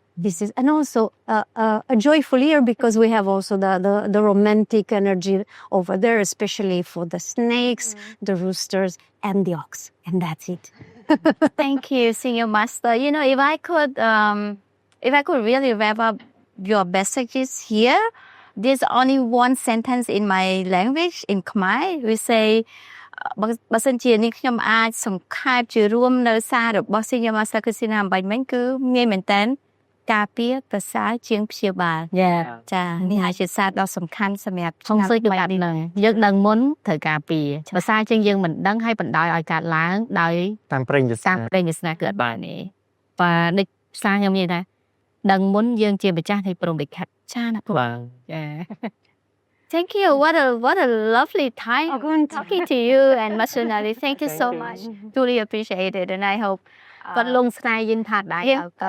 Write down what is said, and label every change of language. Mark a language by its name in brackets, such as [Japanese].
[English] This is, and also a joyful year because we have also the romantic energy over there, especially for the snakes, the roosters, and the ox. And that's it. Thank you, Senior Master. You know, if I could really wrap up your messages here, there's only one sentence in my language, in Khmer. We say, [Khmer] បើសិនជានេះខ្ញុំអាចសង្ខេបជារួមនៅសាររបស់ Senior Master Christina អំបញ្ញមិញគឺងាយមែនតើការពារប្រសើរជាងព្យាបាលចានេះអាចជាសារដ៏សំខាន់សម្រាប់ ហុងស៊ុយគឺបែបហ្នឹងយើងដឹងមុនត្រូវការពារប្រសើរជាងយើងមិនដឹងហើយបណ្ដោយឲ្យកើតឡើងដោយតាមប្រេងវាស្នាគឺអត់បានទេបាទដូចសារខ្ញុំនិយាយថាដឹងមុនយើងជាម្ចាស់នៃព្រំលិខិតចាណាបាទចា [English] Thank you. What a lovely time talking to you and Master Nali. Thank you so much. Truly appreciate it, and I hope. [Khmer] គាត់លងស្នេហ៍យិន Paradise.